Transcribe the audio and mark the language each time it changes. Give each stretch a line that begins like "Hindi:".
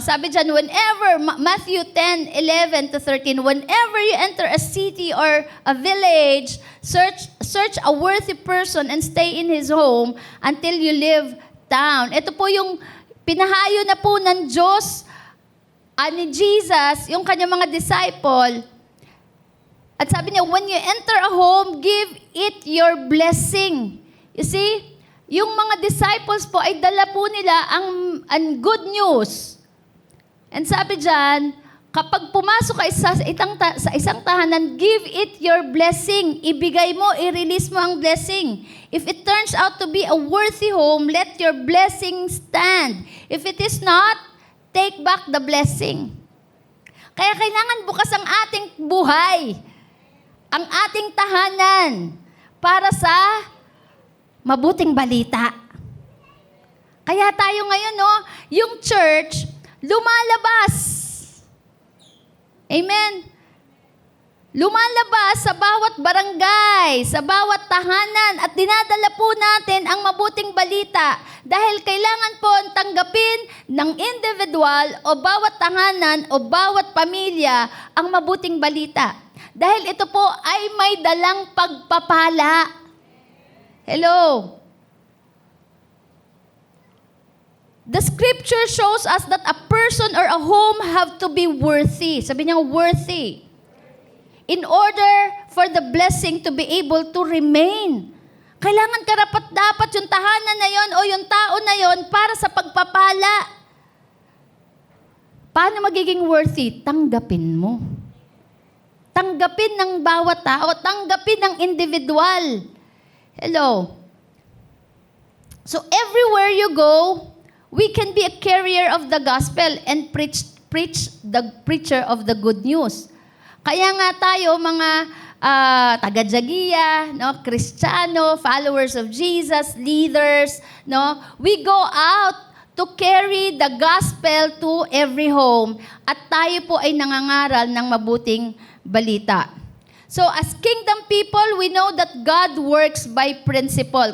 Filipino: Sabi dyan,
English: Matthew 10:11 to 13, whenever you enter a city or a village, search a worthy person and stay in his home until you leave town.
Filipino: Ito po yung pinahayo na po ng Diyos, ni Jesus, yung kanyang mga disciple. At sabi niya,
English: when you enter a home, give it your blessing. You see,
Filipino: yung mga disciples po ay dala po nila ang good news. And sabi diyan, kapag pumasok ka sa isang tahanan,
English: give it your blessing.
Filipino: Ibigay mo, i-release mo ang blessing.
English: If it turns out to be a worthy home, let your blessing stand. If it is not, take back the blessing.
Filipino: Kaya kailangan bukas ang ating buhay, ang ating tahanan, para sa mabuting balita. Kaya tayo ngayon, yung church, lumalabas. Amen. Lumalabas sa bawat barangay, sa bawat tahanan, at dinadala po natin ang mabuting balita dahil kailangan po tanggapin ng individual o bawat tahanan o bawat pamilya ang mabuting balita. Dahil ito po ay may dalang pagpapala.
English: Hello. The scripture shows us that a person or a home have to be worthy.
Filipino: Sabi niya,
English: worthy. In order for the blessing to be able to remain.
Filipino: Kailangan karapat-dapat yung tahanan na yon o yung tao na yon para sa pagpapala. Paano magiging worthy? Tanggapin mo. Tanggapin ng bawat tao, tanggapin ng individual. Hello.
English: So everywhere you go, we can be a carrier of the gospel and preach the preacher of the good news.
Filipino: Kaya nga tayo mga taga-Jagiya, Kristiyano,
English: followers of Jesus, leaders, we go out to carry the gospel to every home.
Filipino: At tayo po ay nangangaral ng mabuting balita.
English: So as kingdom people, we know that God works by principle.